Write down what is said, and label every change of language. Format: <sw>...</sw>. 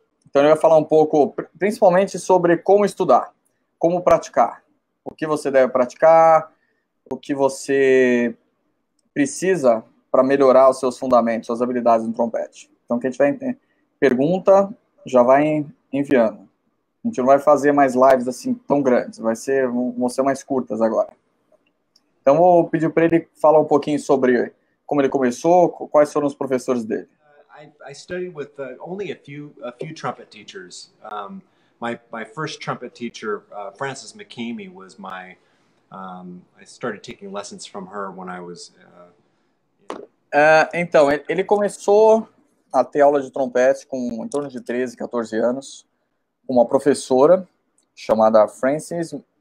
<pt>Então, ele vai falar um pouco, principalmente, sobre como estudar, como praticar, o que você deve praticar, o que você precisa para melhorar os seus fundamentos, suas habilidades no trompete. Então, quem tiver pergunta, já vai enviando. A gente não vai fazer mais lives assim tão grandes, vão ser mais curtas agora. Então, vou pedir para ele falar um pouquinho sobre como ele começou, quais foram os professores dele.</pt> <en>I studied with only a few trumpet teachers. My first trumpet teacher, Frances McCamey, was my. I started taking lessons from her when I was.</en> <pt>Então, ele começou a ter aula de trompete com em torno de 13, 14 anos, com uma professora chamada Frances</pt>